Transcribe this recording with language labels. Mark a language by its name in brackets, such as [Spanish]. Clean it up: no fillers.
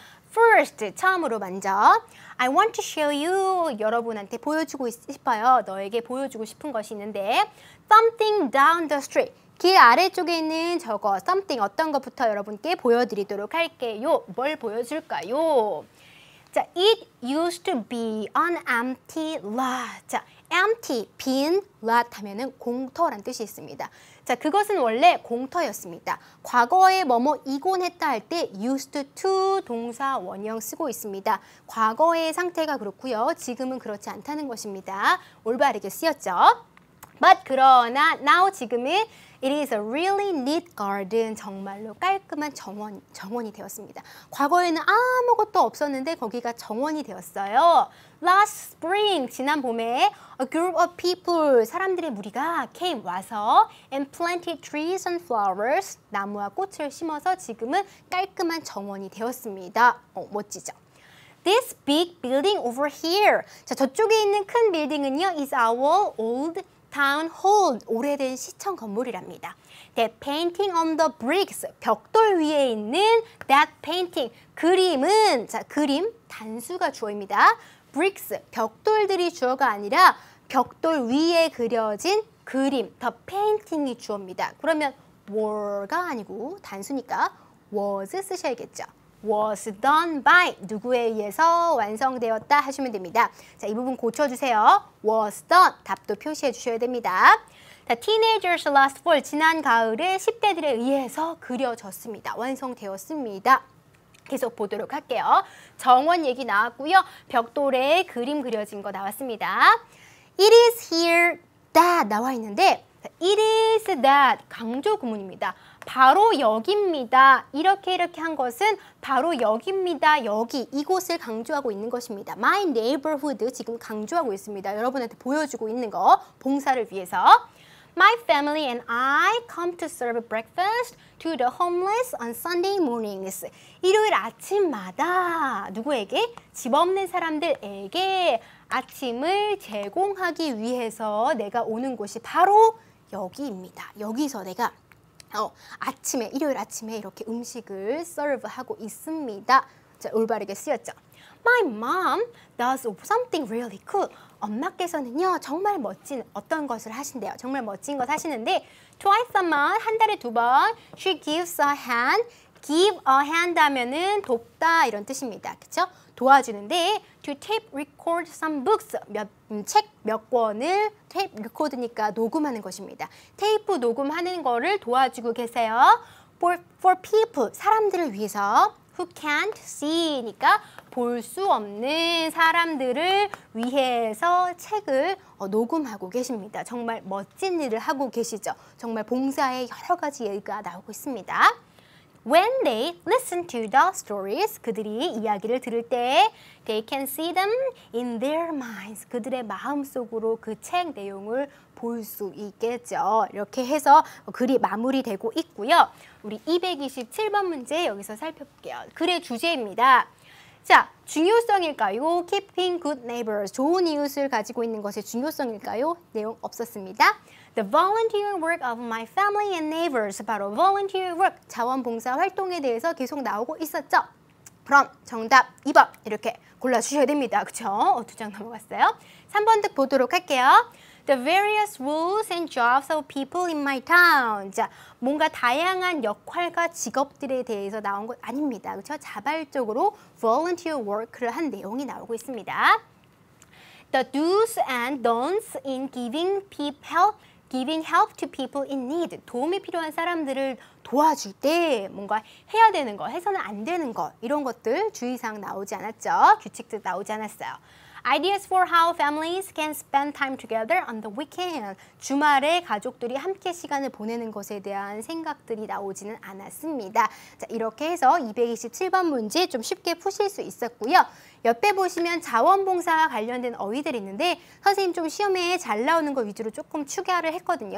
[English] First, [Korean] 처음으로 먼저 [English] I want to show you. [Korean] 여러분한테 보여주고 싶어요. 너에게 보여주고 싶은 것이 있는데 [English] Something down the street. [Korean] 길 아래쪽에 있는 저거 something 어떤 것부터 여러분께 보여드리도록 할게요. 뭘 보여줄까요? 자, [English] it used to be an empty lot. [Korean] 자, empty, 빈, lot 하면은 공터란 뜻이 있습니다. 자, 그것은 원래 공터였습니다. 과거에 뭐뭐이곤 했다 할 때 used to 동사 원형 쓰고 있습니다. 과거의 상태가 그렇고요. 지금은 그렇지 않다는 것입니다. 올바르게 쓰였죠. [English] But [Korean] 그러나 [English] now [Korean] 지금은 [English] It is a really neat garden. [Korean] 정말로 깔끔한 정원이 되었습니다. 과거에는 아무것도 없었는데 거기가 정원이 되었어요. [English] Last spring, [Korean] 지난 봄에 [English] a group of people, [Korean] 사람들의 무리가 came, 와서 [English] and planted trees and flowers, [Korean] 나무와 꽃을 심어서 지금은 깔끔한 정원이 되었습니다. 멋지죠? [English] This big building over here. [Korean] 자, 저쪽에 있는 큰 빌딩은요, [English] is our old town hall, [Korean] 오래된 시청 건물이랍니다. [English] That painting on the bricks, [Korean] 벽돌 위에 있는 that painting, 그림은, 자, 그림, 단수가 주어입니다. bricks, 벽돌들이 주어가 아니라 벽돌 위에 그려진 그림, the painting이 주어입니다. 그러면 were가 아니고 단수니까 was 쓰셔야겠죠. was done by 누구에 의해서 완성되었다 하시면 됩니다. 자, 이 부분 고쳐주세요. was done 답도 표시해 주셔야 됩니다. 자, teenagers last fall 지난 가을에 10대들에 의해서 그려졌습니다. 완성되었습니다. 계속 보도록 할게요. 정원 얘기 나왔고요. 벽돌에 그림 그려진 거 나왔습니다. It is here that 나와 있는데 it is that 강조 구문입니다. 바로 여기입니다. 이렇게 한 것은 바로 여기입니다. 여기 이곳을 강조하고 있는 것입니다. My neighborhood 지금 강조하고 있습니다. 여러분한테 보여주고 있는 거 봉사를 위해서. [English] My family and I come to serve breakfast to the homeless on Sunday mornings. [Korean] 일요일 아침마다 누구에게? 집 없는 사람들에게 아침을 제공하기 위해서 내가 오는 곳이 바로 여기입니다. 여기서 내가 아침에 일요일 아침에 이렇게 음식을 serve하고 있습니다. 자, 올바르게 쓰였죠. [English] My mom does something really cool. [Korean] 엄마께서는요 정말 멋진 어떤 것을 하신대요. 정말 멋진 것 하시는데 [English] twice a month [Korean] 한 달에 2번 [English] she gives a hand. [Korean] give a hand 하면은 돕다 이런 뜻입니다. 그렇죠? 도와주는데 [English] to tape record some books [Korean] 책 몇 권을 tape record니까 녹음하는 것입니다. 테이프 녹음하는 거를 도와주고 계세요. [English] for people [Korean] 사람들을 위해서 [English] who can't see [Korean] 니까 볼 수 없는 사람들을 위해서 책을 녹음하고 계십니다. 정말 멋진 일을 하고 계시죠. 정말 봉사의 여러 가지 예가 나오고 있습니다. [English] When they listen to the stories, [Korean] 그들이 이야기를 들을 때 [English] they can see them in their minds. [Korean] 그들의 마음속으로 그 책 내용을 볼 수 있겠죠. 이렇게 해서 글이 마무리되고 있고요. 우리 227번 문제 여기서 살펴볼게요. 글의 주제입니다. 자, 중요성일까요? [English] Keeping good neighbors, [Korean] 좋은 이웃을 가지고 있는 것의 중요성일까요? 내용 없었습니다. [English] The volunteer work of my family and neighbors, 바로 volunteer work, [Korean] 자원봉사 활동에 대해서 계속 나오고 있었죠. 그럼 정답 2번 이렇게 골라주셔야 됩니다. 그쵸? 2장 넘어갔어요. 3번 득 보도록 할게요. [English] The various roles and jobs of people in my town. [Korean] 자, 뭔가 다양한 역할과 직업들에 대해서 나온 것 아닙니다. 그렇죠? 자발적으로 volunteer work를 한 내용이 나오고 있습니다. [English] The do's and don'ts in giving help to people in need. [Korean] 도움이 필요한 사람들을 도와줄 때 뭔가 해야 되는 거, 해서는 안 되는 거 이런 것들 주의사항 나오지 않았죠? 규칙들 나오지 않았어요. [English] Ideas for how families can spend time together on the weekend. [Korean] 주말에 가족들이 함께 시간을 보내는 것에 대한 생각들이 나오지는 않았습니다. 자, 이렇게 해서 227번 문제 좀 쉽게 푸실 수 있었고요. 옆에 보시면 자원봉사와 관련된 어휘들이 있는데 선생님 좀 시험에 잘 나오는 거 위주로 조금 추가를 했거든요.